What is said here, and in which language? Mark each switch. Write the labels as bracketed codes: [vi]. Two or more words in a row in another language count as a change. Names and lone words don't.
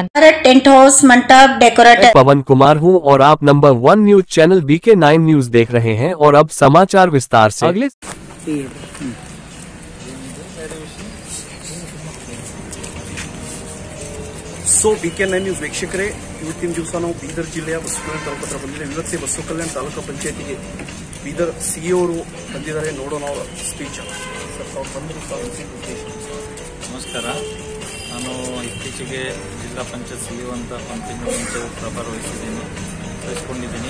[hi] टेंट हाउस, मंडप, डेकोरेटर। पवन कुमार हूं और आप नंबर 1 न्यूज चैनल BK9 न्यूज देख रहे हैं और अब समाचार विस्तार से। अगले [kn] BK9 ನ್ಯೂಸ್ ವೀಕ್ಷಕರೇ, ಇವತ್ತಿನ ದಿವಸ ನಾವು ಬೀದರ್ ಜಿಲ್ಲೆಯ ಬಸವಕಲ್ಯಾಣ ತಾಲೂಕು ಹತ್ರ ಬಂದಿದ್ದೇವೆ. ಇವತ್ತೇ ಬಸವಕಲ್ಯಾಣ ತಾಲೂಕು ಪಂಚಾಯತಿಗೆ ಬೀದರ್ CEO ಅವರು ಬಂದಿದ್ದಾರೆ. ನೋಡೋಣ ಅವರ ಸ್ಪೀಚ್. ಸರ್, ತಾವು ಬಂದರು. ನಮಸ್ಕಾರ. ನಾನು ಇತ್ತೀಚೆಗೆ ಜಿಲ್ಲಾ ಪಂಚಾಯತ್ CEO ಅಂತ ಪಂಚಾಯತ್ ಪ್ರಭಾರ ವಹಿಸಿಕೊಂಡಿದ್ದೀನಿ.